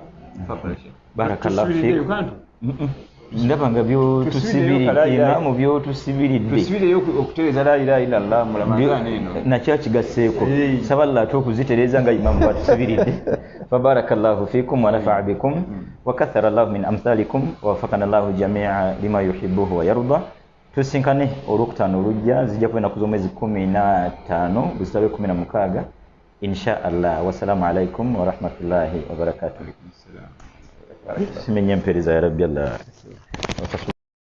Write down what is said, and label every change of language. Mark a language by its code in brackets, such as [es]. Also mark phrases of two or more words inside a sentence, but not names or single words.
[ar] بارك الله فيك. [lg] Ndaba nga byotusibiridde Imaamu byotusibiridde. Tusibireyo okutereeza [ar] لا إله إلا الله [lg] mu Ramadhaani eno. Nakyo kigasseeko. Saballa ate okuzitereeza nga Imaamu bwatusibiridde. [ar] فبارك الله فيكم ونفع بكم وكثر الله من أمثالكم ووفقنا الله جميعا لما يحبه ويرضى. [lg] Tusinkane olwokutaano olujja zijja kuba ennaku z'omwezi 15 buzitabe 16 [ar] إن شاء الله. والسلام عليكم ورحمة الله وبركاته. [lg] Simenye mpereza [ar] يا رب الله.